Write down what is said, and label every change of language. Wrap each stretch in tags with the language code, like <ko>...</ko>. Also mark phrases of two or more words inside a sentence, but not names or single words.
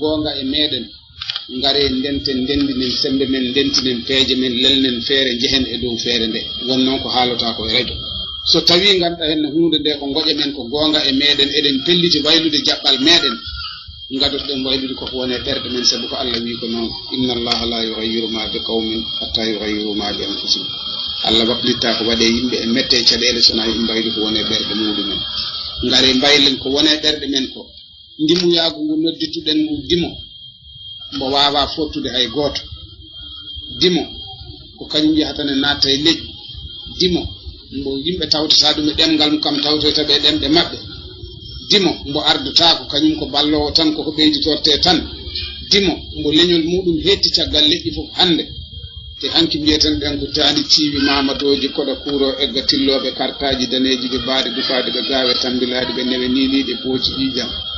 <ff>goonga e meɗen ngare ndenten ndendinen sembe men ndentinen peeje men lelnen feere jehen e dow feere nde won noon ko haalata ko e radio so tawi ganduɗa henne hunde nde ko goƴe men ko goonga e meɗen eɗen pelliti waylude jaɓɓal meɗen gadotoɗen waylude koko wone ɓerɗe men sabu ko Allah wi ko noon</ff> <ar>إن الله لا يغير ما بقوم حتى يغيروا ما بأنفسهم</ar> <ff>Allah waɗlitta ko waɗe yimɓe e mette caɗele sona yimɓe mbayli ko wone ɓerɗe muɗumen ngare mbaylen ko wone ɓerɗe men ko ndimuyagu ngu noddituɗen ngu dimo mbo wawa fottude hay goto dimo ko kañum yahatane natta e leƴƴi dimo mbo yimɓe tawtata ɗum e ɗemgal mum kam tawtoyta ɓe ɗemɗe maɓɓe dimo mbo ardotako kañum ko ballowo tan koko ɓeyditorte tan dimo mbo leñol muɗum hetti caggal leƴƴi fof hande te hanki mbiyeten ɗen ko tani ciiwi mamadoji koɗa kuuro egga tilloɓe kartaji daneji ɓe mbaɗe dufade ɓe gawe tambilaɗe ɓe newe niniɗe pooci ƴiƴam</ff>